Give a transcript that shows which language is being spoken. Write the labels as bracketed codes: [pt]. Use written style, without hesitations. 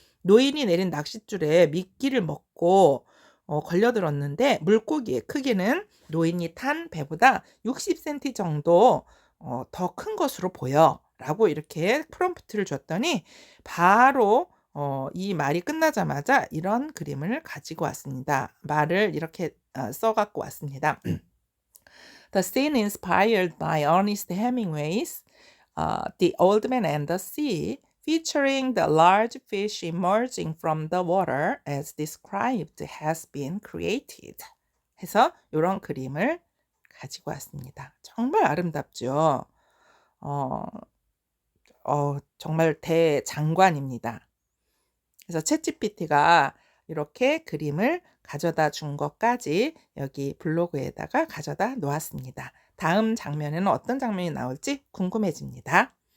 [ko] 노인이 내린 낚싯줄에 미끼를 먹고 걸려들었는데 물고기의 크기는 노인이 탄 배보다 60cm 정도 더 큰 것으로 보여. 라고 이렇게 프롬프트를 줬더니 바로 이 말이 끝나자마자 이런 그림을 가지고 왔습니다. 말을 이렇게 써갖고 왔습니다. [en] The scene inspired by Ernest Hemingway's The Old Man and the Sea, featuring the large fish emerging from the water as described, has been created. [ko] 해서 이런 그림을 가지고 왔습니다. 정말 아름답죠. 어, 정말 대장관입니다. 그래서 챗GPT가 이렇게 그림을 가져다 준 것까지 여기 블로그에다가 가져다 놓았습니다. 다음 장면에는 어떤 장면이 나올지 궁금해집니다.